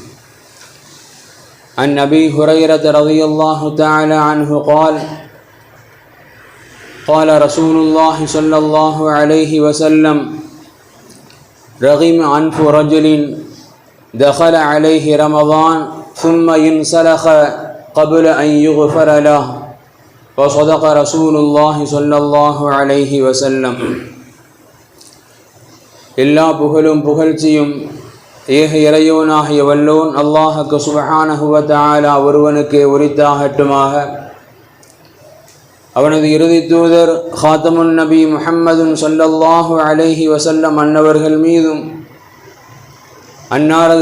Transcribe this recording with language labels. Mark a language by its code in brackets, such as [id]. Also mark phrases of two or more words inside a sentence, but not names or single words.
[ar] عن أبي هريرة رضي الله تعالى عنه قال: قال رسول الله صلى الله عليه وسلم: رغم أنف رجل دخل عليه رمضان ثم ينسلخ قبل أن يغفر له. وصدق رسول الله صلى الله عليه وسلم. [ta] எல்லா புகழும் புகழ்ச்சியும் ஏக இறையோனாகிய வல்லோன் அல்லாஹ்வுக்கு [ar] سبحانه وتعالى [ta] ஒருவனுக்கே உரித்தாகட்டுமாக. அவனது இறுதி தூதர் [ar] خاتم النبي محمد صلى الله عليه وسلم [ta] அன்னவர்கள் மீதும் அன்னாரது